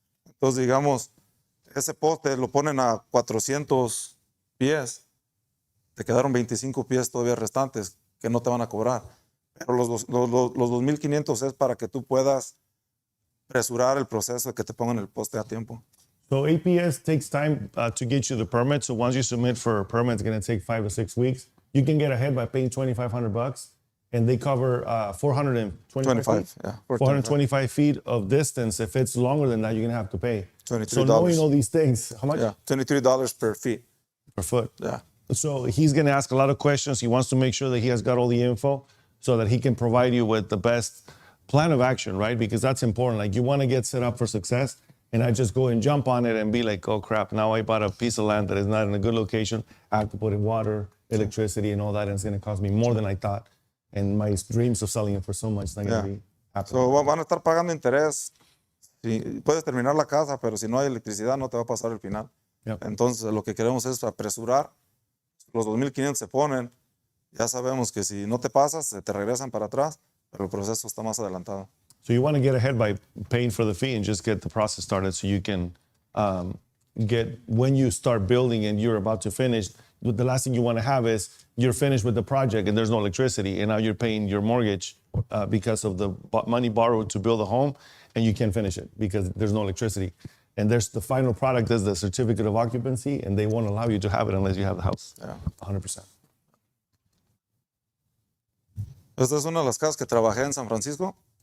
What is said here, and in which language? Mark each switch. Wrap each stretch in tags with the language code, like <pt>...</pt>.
<es>Entonces, digamos, ese poste lo ponen a 400 pies, te quedaron 25 pies todavía restantes que no te van a cobrar. Pero los 2,500 es para que tú puedas apresurar el proceso de que te pongan el poste a tiempo.</es> <en>So APS takes time to get you the permit. So once you submit for a permit, it's going to take 5 to 6 weeks. You can get ahead by paying $2,500, and they cover 425 feet of distance. If it's longer than that, you're going to have to pay. $23. So knowing all these things, how much? Yeah, $23 per feet. Per foot. Yeah. So he's going to ask a lot of questions. He wants to make sure that he has got all the info so that he can provide you with the best plan of action, right? Because that's important. Like, you want to get set up for success and not just go and jump on it and be like, oh crap, now I bought a piece of land that is not in a good location. I have to put in water, electricity, and all that, and it's going to cost me more than I thought. And my dreams of selling it for so much is not going to be happening.</en> <es>So van a estar pagando interés. Si puedes terminar la casa, pero si no hay electricidad, no te va a pasar el final.</es> <en>Yep.</en> <es>Entonces, lo que queremos es apresurar. Los 2,500 se ponen. Ya sabemos que si no te pasas, se te regresan para atrás, pero el proceso está más adelantado.</es> <en>So you want to get ahead by paying for the fee and just get the process started so you can get, when you start building and you're about to finish, the last thing you want to have is you're finished with the project and there's no electricity and now you're paying your mortgage because of the money borrowed to build a home and you can't finish it because there's no electricity. And there's the final product is the certificate of occupancy and they won't allow you to have it unless you have the house. Yeah. 100%.</en> <es>Esta es una de las casas que trabajé en San Francisco.</es>